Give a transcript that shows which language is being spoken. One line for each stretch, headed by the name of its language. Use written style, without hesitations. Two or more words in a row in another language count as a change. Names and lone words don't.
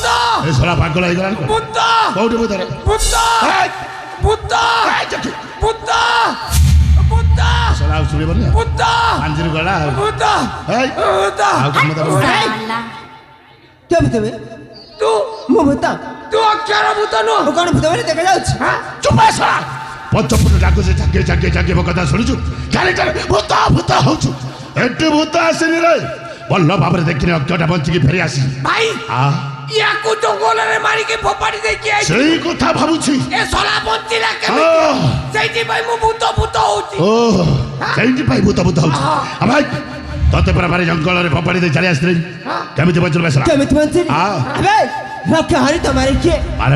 Odia: ଏ ଶଳା ପାଗଳ ହେଇଗଲାଣି କଣ? ভূত କୋଉଠି ଭୂତରେ ভূত ହେଇ ভূত ହେଇ ଚାଖି ভূত ভূত ଶଳା ଆଉ ଶୁଣିବନି ভূତ ପାଞ୍ଜିରୁ ଗଲା ଆଉ ভূত ହେଇ ভূତ ଆଉ କଣ ମତେ କହୁଛି? କେମିତି ତେବେ তু ମୁଁ ଭୂତ ତୁ ଅକ୍ଷର ଭୂତ ନୁ ମୁଁ କ'ଣ ଭୂତ ବୋଲି ଦେଖାଯାଉଛି ଚୁପ ଶଳା ପଞ୍ଚପୁଟ ଡାକୁଛି ଚାକି ଚାକି ଚାକି ମୋ କଥା ଶୁଣିଛୁ ଖାଲି ଭୂତ ଭୂତ ହଉଛୁ ଏଠି ଭୂତ ଆସିନି ରେ ଭଲ ଭାବରେ ଦେଖିନି ଅକ୍ଷଟା ବଞ୍ଚିକି ଫେରି ଆସି ভাই ଆ ୟାକୁ ଜଙ୍ଗଲରେ ମାରିକି ଫୋପାଡ଼ି ଦେଇକି ଆଇଛି ସେଇ କଥା ଭାବୁଛି ଏ ଶଳା ବଞ୍ଚିଲା କେମିତି ସେଇଥିପାଇଁ ମୁଁ ଭୂତ ହଉଛି ଓ ସେଇଥିପାଇଁ ଭୂତ ହଉଛି ଭାଇ ତତେ ପରା ଭାରି ଜଙ୍ଗଲରେ ଫୋପାଡ଼ି ଦେଇ ଚାଲି ଆସିଥିଲି କେମିତି ବଞ୍ଚିଲୁ ବେସରା କେମିତି ବଞ୍ଚିଲି ଆବେ ରକ୍ଷ ହରି ତ ମାରି କିଏ ଆରେ